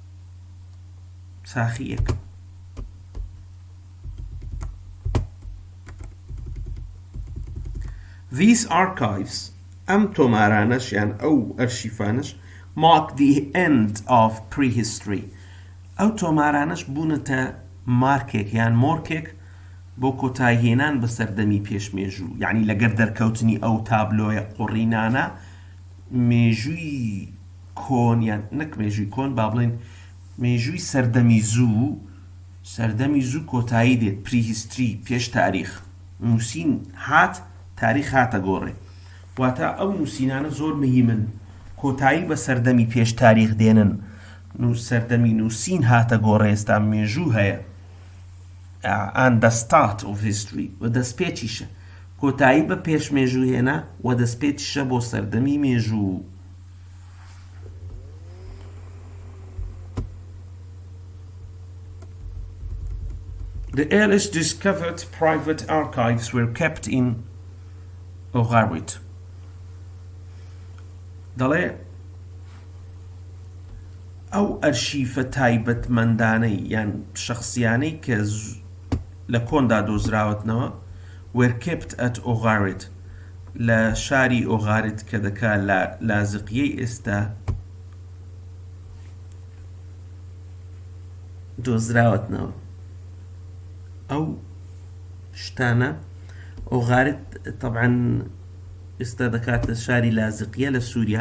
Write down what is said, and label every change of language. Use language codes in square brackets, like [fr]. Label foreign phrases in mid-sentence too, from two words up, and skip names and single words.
[ckb] ساخی یەکەم. [en] These archives [ckb] ئەم تۆمارانەش یان ئەو ئەرشیفانش [en] mark the end of prehistory. [ckb] ئەو تۆمارانش بوونەتە مارکێک یان مۆرکێک بۆ کۆتایهێنان بە سەردەمی پێشمێژوو، یعنی لەگەر دەرکەوتنی ئەو تابلۆیە قوڕینانە مێژووی کۆن یان نەک مێژووی کۆن با بڵێن مێژووی سەردەمی زوو کۆتایی دێت. پریهیستری پێش تاریخ نووسین هات تاریخ هاتە گۆڕێ، واتە ئەو نووسینانە زۆر مهمن کۆتایی بە سەردەمی پێش تاریخ دێنن. سەردەمی نووسین هاتە گۆڕێ ئێستا مێژوو هەیە [en] and the start of history [ckb] و دەستپێچیشە کۆتایی بە پێش مێژوو هێنا و دەستپێچیشە بۆ سەردەمی مێژوو. [en] The earliest discovered private archives were kept in Ogharit. [ckb] دەڵێ ئەو ئەرشیفە تایبەتمەندانەی یان شەخصیانەی کە لە کۆندا دۆزراوەتنەوە [en] were kept at Ogharit [ckb] لە شاری ئۆغارت کە دەکا لازقیەی ئێستا دۆزراوەتنەوە. ئەو شتانە ئۆغارت طبعا ئێستا دەکاتە شاری لازقیە لە سووریا.